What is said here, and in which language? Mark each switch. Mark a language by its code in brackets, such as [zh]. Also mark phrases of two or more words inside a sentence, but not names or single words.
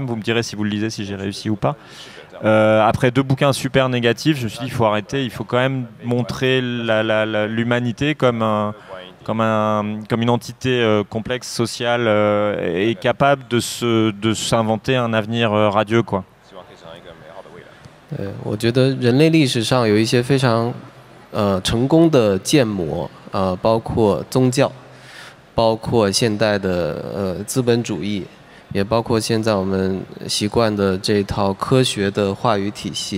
[fr] Vous me direz si vous le lisez, si j'ai réussi ou pas. Après 2 bouquins super négatifs, je me suis dit il faut arrêter, il faut quand même montrer l'humanité comme une entité complexe, sociale et capable de s'inventer un avenir radieux, quoi. [zh] 我觉得人类历史上有一些非常成功的建模，包括宗教，包括现代的资本主义，也包括现在我们习惯的这套科学的话语体系。